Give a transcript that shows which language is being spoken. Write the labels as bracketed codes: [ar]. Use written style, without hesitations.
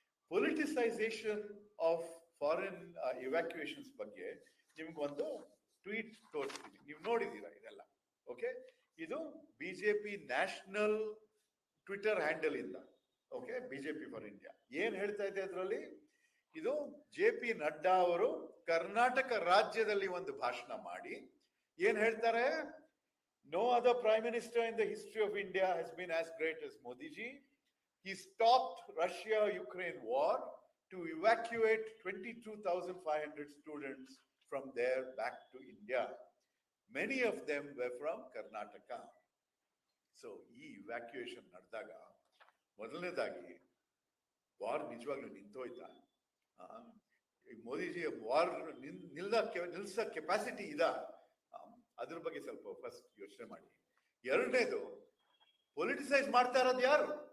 [kn] ಪೊಲಿಟಿಸೈಸೇಷನ್ of foreign ಇವ್ಯಾಕ್ಯುಯೇಷನ್ಸ್ ಬಗ್ಗೆ ನಿಮ್ಗೊಂದು tweet ತೋರಿಸ್ತೀನಿ, ನೀವು ನೋಡಿದೀರಾ ಇದೆಲ್ಲ. ಓಕೆ, ಇದು ಬಿಜೆಪಿ ನ್ಯಾಷನಲ್ ಟ್ವಿಟರ್ ಹ್ಯಾಂಡಲ್ ಇಂದ, ಓಕೆ, ಬಿಜೆಪಿ ಫಾರ್ ಇಂಡಿಯಾ ಏನ್ ಹೇಳ್ತಾ ಇದೆ ಅದರಲ್ಲಿ? ಇದು JP ನಡ್ಡಾ ಅವರು ಕರ್ನಾಟಕ ರಾಜ್ಯದಲ್ಲಿ ಭಾಷಣ ಮಾಡಿ ಏನ್ ಹೇಳ್ತಾರೆ? [en] No other prime minister in the history of India has been as great as Modi ji. He stopped Russia-Ukraine war to evacuate 22,500 students from there back to India. Many of them were from Karnataka. [kn] So, ಈ evacuation ನಡೆದಾಗ ಮೊದಲನೇದಾಗಿ war ನಿಜವಾಗ್ಲೂ ನಿಂತೋಯ್ತಾ? Modiji war ನಿಲ್ಸ capacity ಇದಾ? ಅದ್ರ ಬಗ್ಗೆ ಸ್ವಲ್ಪ first ಯೋಚನೆ ಮಾಡಿ. ಎರಡನೇದು, ಪೊಲಿಟಿಸೈಸ್ ಮಾಡ್ತಾ ಇರೋದು ಯಾರು?